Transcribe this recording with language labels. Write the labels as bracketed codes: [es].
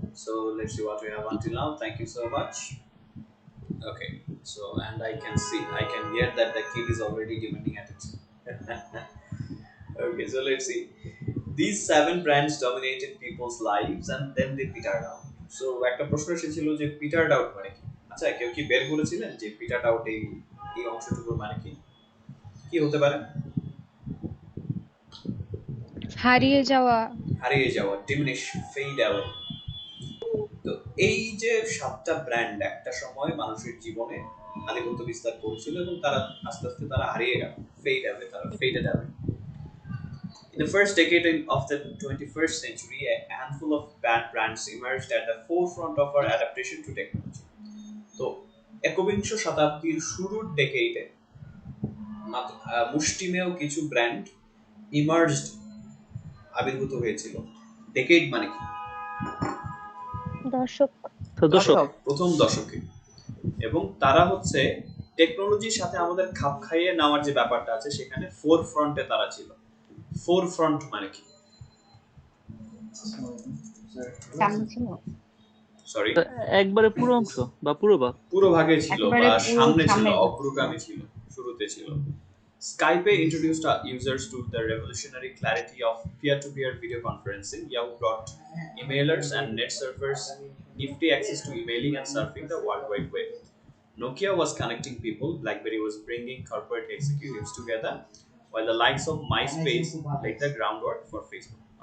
[en] So let's see what we have until now. Thank you so much. Okay, so and I can hear that the kid is already demanding attention. Okay, so let's see. These 7 brands dominated people's lives and then they petered out. [bn] So একটা প্রশ্ন এসেছিল যে petered out মানে কি? আচ্ছা কেউ কি বের করেছিলেন যে petered out এই অংশটুকুর মানে কি? কি হতে পারে? হারিয়ে যাওয়া [en] diminish, fade away. [bn] তো এই যে 7টা ব্র্যান্ড একটা সময় মানুষের জীবনে আধিপত্য বিস্তার করেছিল এবং তারা আস্তে আস্তে তারা হারিয়ে গেল, [en] faded away. In the first decade of the 21st century, a handful of bad brands emerged at the forefront of our adaptation to technology. [bn] তো একবিংশ শতাব্দীর শুরুর ডেকেডে মুষ্টিমেয় কিছু ব্র্যান্ড ইমার্জড আবির্ভূত হয়েছিল। ডেকেড মানে কি? প্রথম দশকে। এবং তারা হচ্ছে টেকনোলজির সাথে আমাদের খাপ খাইয়ে নেওয়ার যে ব্যাপারটা আছে সেখানে ফোর ফ্রন্টে তারা ছিল। ফোর ফ্রন্ট মানে কি? সরি, একবারে পুরো অংশ বা পুরো ভাগ? পুরো ভাগে ছিল বা সামনে ছিল, অগ্রগামী ছিল, শুরুতে ছিল। [en] Skype introduced users to the revolutionary clarity of peer-to-peer video conferencing. Yahoo brought emailers and net servers nifty access to emailing and surfing the World Wide Web. Nokia was connecting people. BlackBerry was bringing corporate executives together, while the likes of MySpace laid the groundwork for Facebook.